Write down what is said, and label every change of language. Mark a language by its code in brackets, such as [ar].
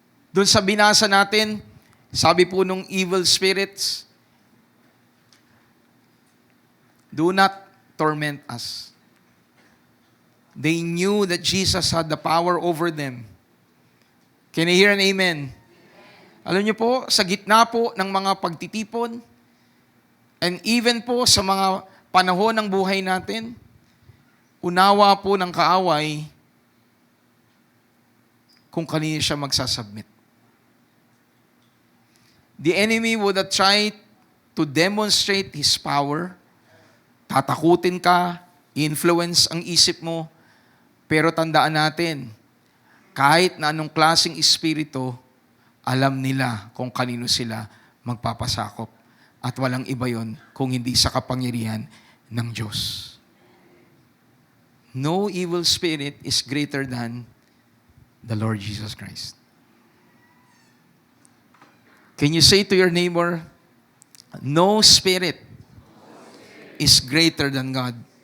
[tl] Doon sa binasa natin, sabi po nung evil spirits, [en] do not torment us. They knew that Jesus had the power over them. Can you hear an amen? [tl] Alam niyo po, sa gitna po ng mga pagtitipon, [en] and even [tl] po sa mga panahon ng buhay natin, unawa po ng kaaway kung kanino siya magsasubmit. [en] The enemy would have tried to demonstrate his power. [tl] Tatakutin ka, influence ang isip mo, pero tandaan natin, kahit na anong klaseng espiritu, alam nila kung kanino sila magpapasakop. At walang iba yon kung hindi sa kapangyarihan ng Diyos. [en] No evil spirit is greater than the Lord Jesus Christ. Can you say to your neighbor, no spirit is greater than God?